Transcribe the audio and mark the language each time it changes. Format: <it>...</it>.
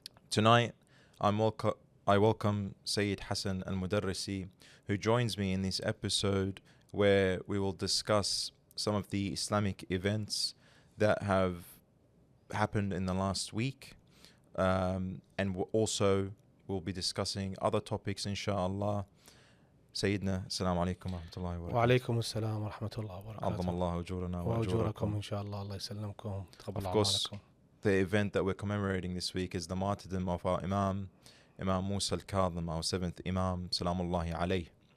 <en>Tonight, I welcome Sayyid Hasan Almodarresi, who joins me in this episode where we will discuss some of the Islamic events that have happened in the last week, and also we'll be discussing other topics, inshallah.</en> <ar>سيدنا السلام عليكم ورحمة الله وبركاته. وعليكم السلام ورحمة الله وبركاته. عظم الله أجورنا وأجوركم إن شاء الله. الله يسلمكم.</ar> <en>Of course, the event that we're commemorating this week is the martyrdom of our Imam Musa Alkadham, our 7th Imam, salamullahi alayh.</en>